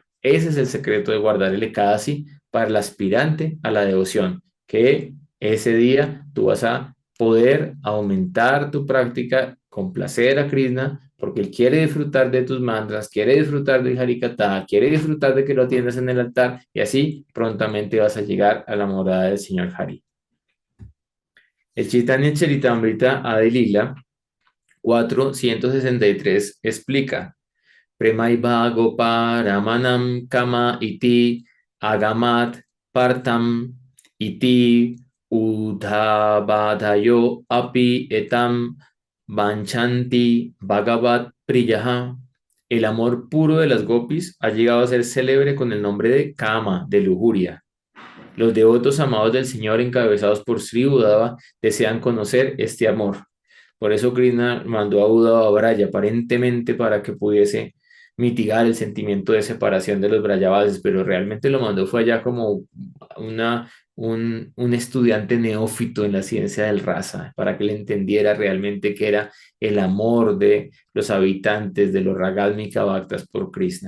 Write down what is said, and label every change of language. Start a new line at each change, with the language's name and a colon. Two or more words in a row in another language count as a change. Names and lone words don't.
Spanish: Ese es el secreto de guardar el Ekadasi para el aspirante a la devoción, que ese día tú vas a poder aumentar tu práctica, complacer a Krishna, porque él quiere disfrutar de tus mantras, quiere disfrutar del Harikatha, quiere disfrutar de que lo atiendas en el altar y así prontamente vas a llegar a la morada del Señor Hari. El Chaitanya Charitamrita Adilila 463 explica:
Sanskrit: Premaiva Gopa Ramanam Kama iti Agamat Partam iti Udhavadayo api etam Vanchanti Bhagavat Priyaha.
Spanish: El amor puro de las gopis ha llegado a ser célebre con el nombre de Kama, de lujuria. Los devotos amados del Señor, encabezados por Sri Uddhava, desean conocer este amor. Por eso Krishna mandó a Uddhava a Braya, aparentemente para que pudiese mitigar el sentimiento de separación de los Brayavasis, pero realmente lo mandó fue allá como un estudiante neófito en la ciencia del rasa, para que él entendiera realmente qué era el amor de los habitantes de los Ragalmika Bhaktas por Krishna.